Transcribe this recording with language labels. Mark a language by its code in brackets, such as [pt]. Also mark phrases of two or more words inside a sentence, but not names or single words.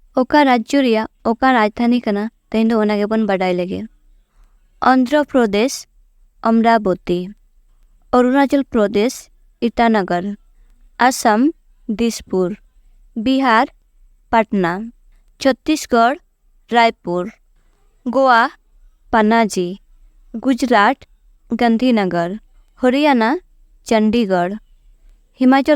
[sat] ᱚᱠᱟ ᱨᱟᱡᱽᱡᱚ ᱨᱮᱭᱟᱜ ᱚᱠᱟ ᱨᱟᱡᱽᱫᱷᱟᱱᱤ ᱠᱟᱱᱟ ᱛᱮᱦᱮᱧ ᱫᱚ ᱚᱱᱟ ᱜᱮᱵᱚᱱ ᱵᱟᱰᱟᱭ ᱞᱮᱜᱮ᱾ ᱚᱱᱫᱷᱨᱚᱯᱨᱚᱫᱮᱥ ᱚᱢᱨᱟᱵᱚᱛী, অরুণাচল প্রদেশ ইটানগর, আসাম দিসপুর, বিহার পাটনা, ছত্তিশগড় রায়পুর, গোয়া পানাজি, গুজরাট গান্ধীনগর, হরিয়ানা চণ্ডীগড়, হিমাচল